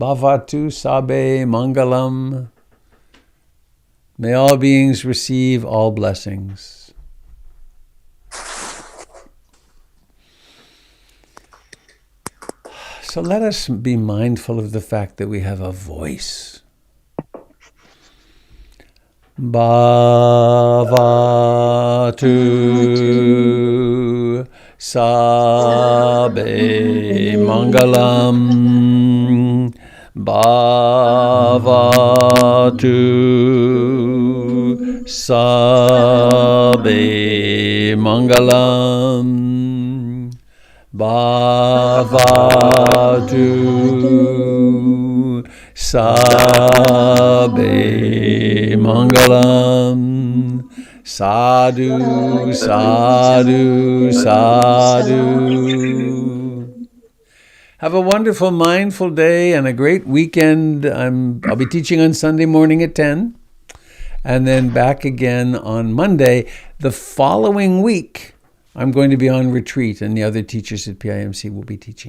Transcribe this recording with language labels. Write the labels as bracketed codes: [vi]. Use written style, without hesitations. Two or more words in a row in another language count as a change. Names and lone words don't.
[pi] Bhavatu Sabe Mangalam. [en] May all beings receive all blessings. So let us be mindful of the fact that we have a voice. [pi] Bhavatu Sabe Mangalam. Bhavatu Sabe Mangalam. Bhavatu Sabe Mangalam. Sadhu, sadhu, sadhu. [en] Have a wonderful, mindful day and a great weekend. I'll be teaching on Sunday morning at 10, and then back again on Monday. The following week, I'm going to be on retreat, and the other teachers at PIMC will be teaching.